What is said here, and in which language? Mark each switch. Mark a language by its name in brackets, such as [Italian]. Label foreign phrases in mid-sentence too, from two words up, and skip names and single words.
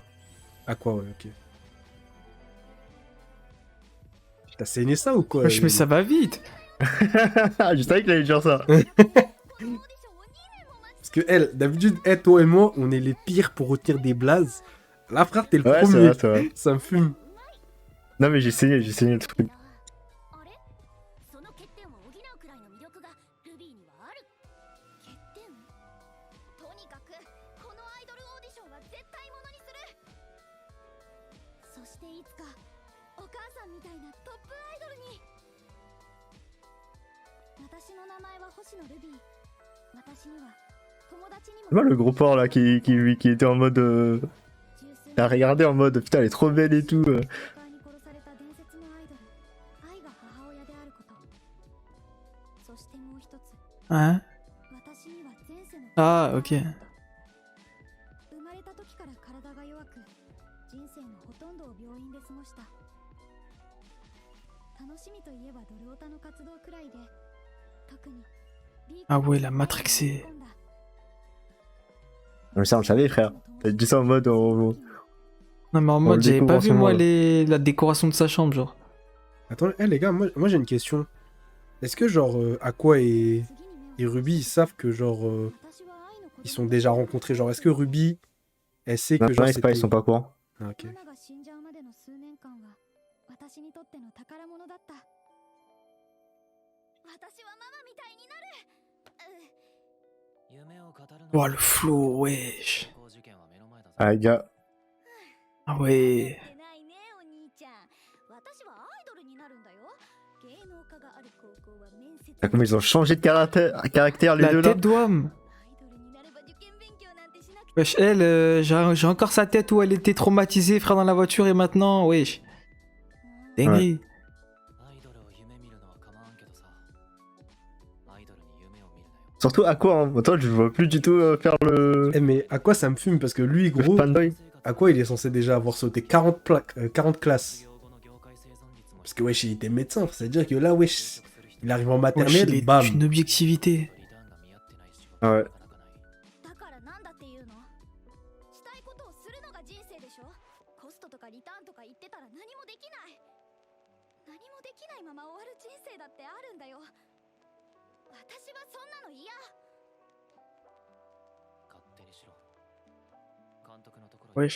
[French] Aqua, ouais, ok. T'as saigné ça ou quoi Wesh, mais ça va vite. Je savais qu'il allait dire ça. Parce que elle, d'habitude, elle, toi et moi, on est les pires pour retenir des blazes. Là, frère, t'es le Ouais, c'est premier. vrai, c'est vrai. Ça me fume. Non, mais j'ai saigné le truc. [Japanese] その欠点を補うくらいの魅力がルビーにはある。欠点？とにかくこのアイドルオーディションは絶対ものにする。そしていつかお母さんみたいなトップアイドルに。私の名前は星野ルビー。私には友達にも。 [French] Moi, le gros porc là qui était en mode. À regarder en mode putain, elle est trop belle et tout. [Japanese] に殺された伝説のアイドル愛が母親であること。そしてもう一つ。 [French] Hein? [Japanese] 私には前世の [French] Ah, ok. [Japanese] 生まれた時から体が弱く人生のほとんどを病院で過ごした。楽しみといえばドルオタの活動くらいで特に [French] Ah ouais, la matrixée. Mais ça, on le savait, frère. T'as dit ça en mode. Non, mais en On mode, le j'avais découvre pas en ce vu moi moment, la décoration de sa chambre, genre. Attends, les gars, moi j'ai une question. Est-ce que, genre, Aqua et Ruby, ils savent que, genre, ils sont déjà rencontrés? Genre, est-ce que Ruby, elle sait Non, que, genre, non, c'est pas, ils sont pas au courant. Ah, ok. [Japanese] マナが死んじゃうまでの数年間は私にとっての宝物だった。私はママみたいになる。 [French] Ouah, le flow, wesh. Ah, les gars. Ah ouais. [Japanese] ないねお兄ちゃん。私はアイドルになるんだよ。芸能科がある高校は面接。 [French] Ah, comment ils ont changé de caractère les La deux là. tête d'Ouam. [Japanese] アイドルになれば受験勉強なんてしなくて。 [French] Wesh, elle, j'ai encore sa tête où elle était traumatisée, frère, dans la voiture, et maintenant, wesh. Dinguerie. Surtout à quoi, hein. Toi, je vois plus du tout faire le. Eh, mais Aqua, ça me fume parce que lui, Le gros, fanboy. Aqua, il est censé déjà avoir sauté 40 classes. Parce que, wesh, il était médecin. C'est-à-dire que là, wesh, il arrive en Wesh, maternelle, il est bam. d'une objectivité. Ah ouais. [Japanese] だからなんだっていうの？したいことをするのが人生でしょ？コストとかリターンとか言ってたら何もできない。何もできないまま終わる人生だってあるんだよ。私はそんなの嫌。 [French] Wesh.